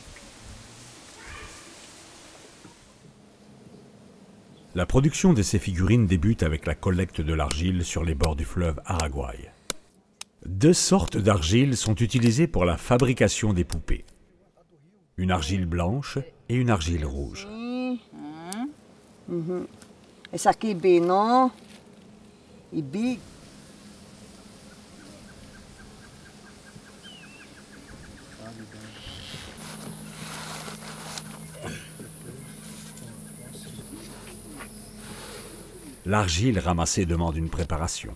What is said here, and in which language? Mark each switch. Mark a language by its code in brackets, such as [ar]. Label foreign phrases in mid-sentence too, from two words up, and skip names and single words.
[fr] La production de ces figurines débute avec la collecte de l'argile sur les bords du fleuve Araguaï. Deux sortes d'argile sont utilisées pour la fabrication des poupées. Une argile blanche et une argile rouge. [pt] Esse aqui Benon e Big. [fr] L'argile ramassée demande une préparation.